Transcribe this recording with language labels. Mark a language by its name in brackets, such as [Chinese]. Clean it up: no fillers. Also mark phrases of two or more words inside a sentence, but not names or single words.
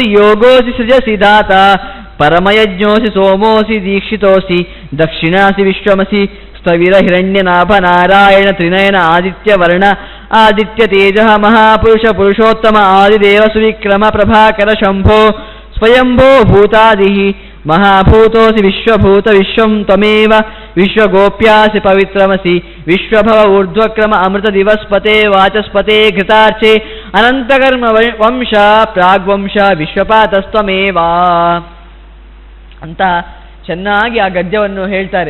[Sanskrit] ಯೋಗೋಸಿ ಸೃಜಸಿ ದಾತಾ ಪರಮಯಜ್ಞೋಸಿ ಸೋಮೋಸಿ ದೀಕ್ಷಿತೋಸಿ ದಕ್ಷಿಣಾಸಿ ವಿಶ್ವಮಸಿ ಸ್ಥವಿರ ಹಿರಣ್ಯನಾಭ ನಾರಾಯಣ ತ್ರಿನಯನ ಆದಿತ್ಯ ವರ್ಣ ಆದಿತ್ಯ ತೇಜ ಮಹಾಪುರುಷ ಪುರುಷೋತ್ತಮ ಆದಿದೇವ ಸುವಿಕ್ರಮ ಪ್ರಭಾಕರ ಶಂಭೋ ಸ್ವಯಂಭೋ ಭೂತಾದಿ ಮಹಾಭೂತೋಸಿ ವಿಶ್ವಭೂತ ವಿಶ್ವಂ ತ್ವಮೇವ ವಿಶ್ವಗೋಪ್ಯಾಸಿ ಪವಿತ್ರಮಸಿ ವಿಶ್ವಭವ ಊರ್ಧ್ವಕ್ರಮ ಅಮೃತ ದಿವಸ್ಪತೆ ವಾಚಸ್ಪತೆ ಘೃತಾರ್ಚೆ ಅನಂತಕರ್ಮ ವಂಶ ಪ್ರಾಗ್ವಂಶ ವಿಶ್ವಪಾತಸ್ತ್ವಮೇವ [Kannada] ಅಂತ ಚೆನ್ನಾಗಿ ಆ ಗದ್ಯವನ್ನು ಹೇಳ್ತಾರೆ.